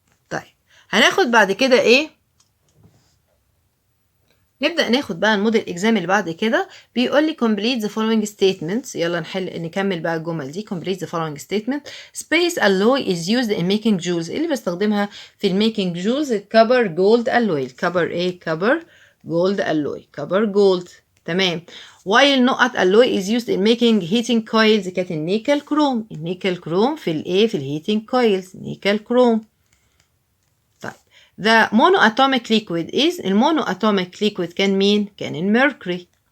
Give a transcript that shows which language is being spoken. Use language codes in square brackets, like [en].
[ar] طيب هناخد بعد كده نبدأ ناخد بقى الموديل اكزام اللي بعد كده. بيقول لي [en] complete the following statements. [ar] يلا نكمل بقى الجمل دي. [en] complete the following statement. space alloy is used in making jewels. [ar] اللي بستخدمها في الميكينج جولز الكبر جولد alloy. كبر جولد alloy. كبر جولد. تمام. [en] while not alloy is used in making heating coils [ar] كانت النيكل كروم في الهيتنج كويلز نيكل كروم. [en] The monoatomic liquid is [ar] المونواتوميك liquid كان مين؟ كان الميركوري.